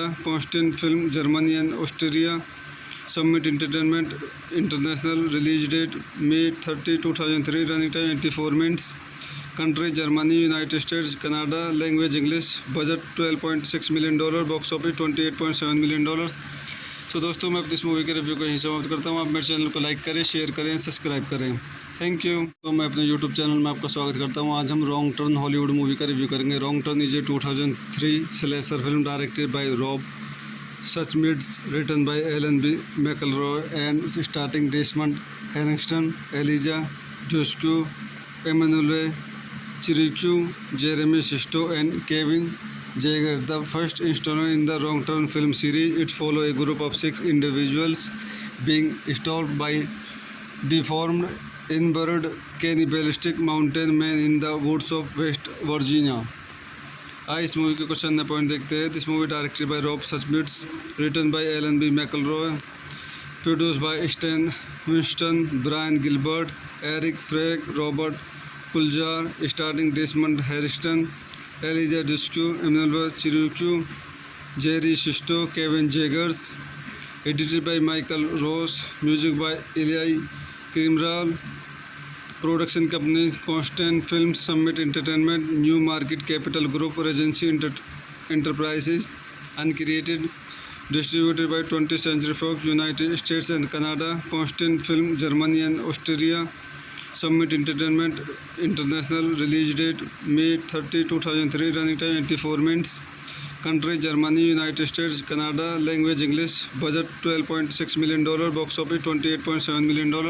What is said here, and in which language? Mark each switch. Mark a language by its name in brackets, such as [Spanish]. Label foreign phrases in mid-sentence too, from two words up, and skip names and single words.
[English] Constant Film, Germany and Austria. Summit Entertainment International. Release date May 30, 2003. Running time 84 minutes. Country Germany, United States, Canada. Language English. Budget $12.6 million. Box office $28.7 million. [Hindi] तो दोस्तों मैं अपनी इस मूवी के रिव्यू को यहीं समाप्त करता हूँ। आप मेरे चैनल को लाइक करें, शेयर करें, सब्सक्राइब करें। [English] Thank you. [Hindi] तो मैं अपने यूट्यूब चैनल में आपका स्वागत करता हूँ। आज हम रॉन्ग टर्न हॉलीवुड मूवी का रिव्यू करेंगे। [English] Wrong Turn is a 2003 slasher film directed by Rob Schmidt, written by Alan B. McElroy and starring Desmond Harrington, Eliza Dushku, Emmanuelle Chriqui, Jeremy Sisto and Kevin Jaeger. The first installment in the Wrong Turn film series, it follows a group of 6 individuals being stalked by deformed, inbred, cannibalistic mountain men in the woods of West Virginia. [Hindi] आइए इस मूवी के क्वेश्चन ने पॉइंट देखते हैं। [English] This movie directed by Rob Schmidt, written by Alan B. McElroy, produced by Stan Winston, Brian Gilbert, Eric Feig, Robert Kulzer, starring Desmond Harrington, Eliza Dushku, Emmanuelle Chriqui, Jerry Sisto, Kevin Zegers, edited by Michael Ross, music by Elia Cmiral, production company Constantin Film, Summit Entertainment, New Market Capital Group, Regency Enterprises, Uncreated, distributed by 20th Century Fox, United States and Canada, Constantin Film, Germany and Austria, Summit Entertainment International, release date May 30, 2003, running time 84 minutes, country Germany, United States, Canada, language English, budget $12.6 million, box office $28.7 million.